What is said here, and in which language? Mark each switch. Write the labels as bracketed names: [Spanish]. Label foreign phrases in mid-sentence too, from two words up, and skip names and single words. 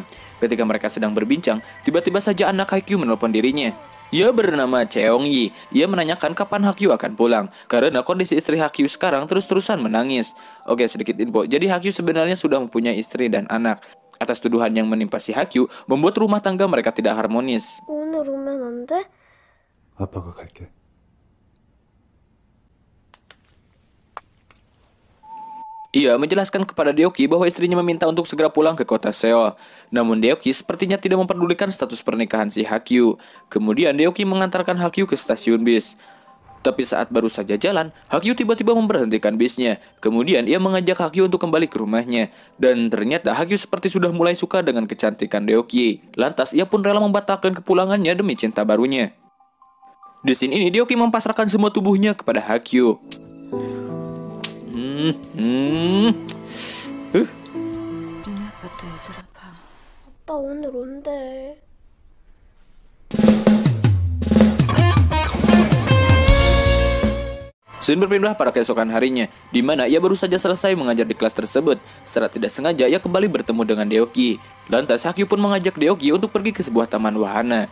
[Indonesian] Ketika mereka sedang berbincang, tiba-tiba saja anak Haikyu menelpon dirinya. Ia bernama Cheongyi. Ia menanyakan kapan Haikyu akan pulang, karena kondisi istri Haikyu sekarang terus-terusan menangis. Oke, sedikit info. Jadi Haikyu sebenarnya sudah mempunyai istri dan anak. Atas tuduhan yang menimpa si Haikyu, membuat rumah tangga mereka tidak harmonis. [Korean] 오늘 오면 안 돼? 아빠가 갈게. [Indonesian] Ia menjelaskan kepada Deoki bahwa istrinya meminta untuk segera pulang ke kota Seoul. Namun Deoki sepertinya tidak memperdulikan status pernikahan si Haikyu. Kemudian Deoki mengantarkan Haikyu ke stasiun bis. Tapi saat baru saja jalan, Haikyu tiba-tiba memberhentikan bisnya. Kemudian ia mengajak Haikyu untuk kembali ke rumahnya. Dan ternyata Haikyu seperti sudah mulai suka dengan kecantikan Deoki. Lantas ia pun rela membatalkan kepulangannya demi cinta barunya. Di scene ini Deoki mempasrahkan semua tubuhnya kepada Haikyu. [Korean] 니네 아빠 또 여자랑 봐. 아빠 오늘 온대. [Indonesian] Scene berpindah pada keesokan harinya, di mana ia baru saja selesai mengajar di kelas tersebut. Secara tidak sengaja ia kembali bertemu dengan Deoki. Lantas Haikyu pun mengajak Deoki untuk pergi ke sebuah taman wahana.